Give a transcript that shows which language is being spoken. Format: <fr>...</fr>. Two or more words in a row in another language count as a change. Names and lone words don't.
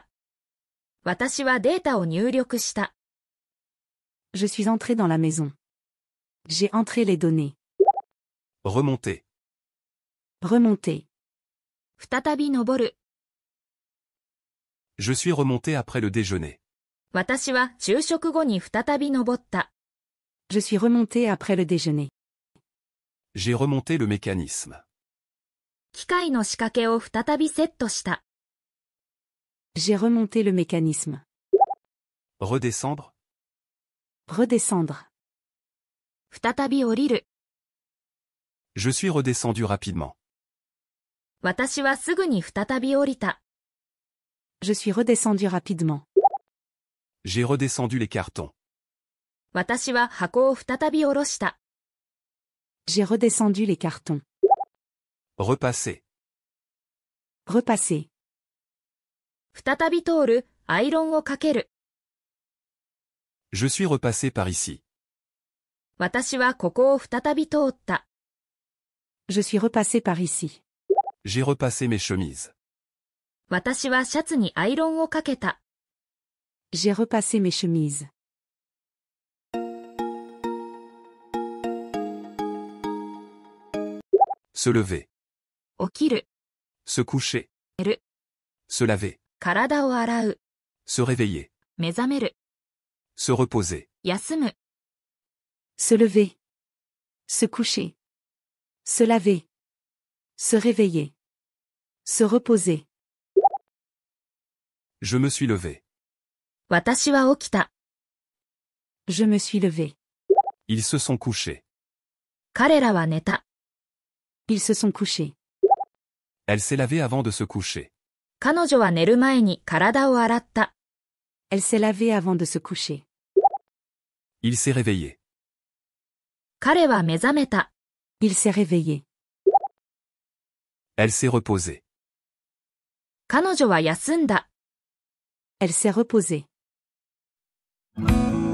<ja>私はデータを入力した。</ja> <fr>Je suis entré dans la maison. J'ai entré les données. Remonter. Remonter.</fr> <ja>再び登る。</ja> <fr>Je suis remonté après le déjeuner.</fr> <ja>私は昼食後に再び登った。</ja> <fr>Je suis remonté après le déjeuner. J'ai remonté le mécanisme.</fr> <ja>機械の仕掛けを再びセットした。</ja> <fr>J'ai remonté le mécanisme. Redescendre. Redescendre.</fr> <ja>再び降りる。</ja> <fr>Je suis redescendu rapidement.</fr> <ja>私はすぐに再び降りた。</ja> <fr>Je suis redescendu rapidement. J'ai redescendu les cartons.</fr> <ja>私は箱を再び下ろした。</ja> <fr>J'ai redescendu les cartons. Repasser. Repasser.</fr> <ja>再び通る、アイロンをかける。</ja> <fr>Je suis repassé par ici.</fr> <ja>私はここを再び通った。</ja> <fr>Je suis repassé par ici. J'ai repassé mes chemises.</fr> <ja>私はシャツにアイロンをかけた。</ja> <fr>J'ai repassé mes chemises. Se lever.</fr> <ja>起きる、</ja> <fr>Se coucher.</fr> <ja>寝る、</ja> <fr>Se laver.</fr> <ja>体を洗う、</ja> <fr>Se réveiller.</fr> <ja>目覚める、</ja> <fr>Se reposer.</fr> <ja>休む。</ja> <fr>Se lever. Se coucher. Se laver. Se réveiller. Se reposer. Je me suis levé.</fr> <ja>私は起きた。</ja> <fr>Je me suis levé. Ils se sont couchés.</fr> <ja>彼らは寝た。</ja> <fr>Ils se sont couchés. Elle s'est lavée avant de se coucher.</fr> <ja>彼女は寝る前に体を洗った。</ja> <fr>Elle s'est lavée avant de se coucher. Il s'est réveillé.</fr> <ja>彼は目覚めた。</ja> <fr>Il s'est réveillé. Elle s'est reposée.</fr> <ja>彼女は休んだ。</ja> <fr>Elle s'est reposée.</fr>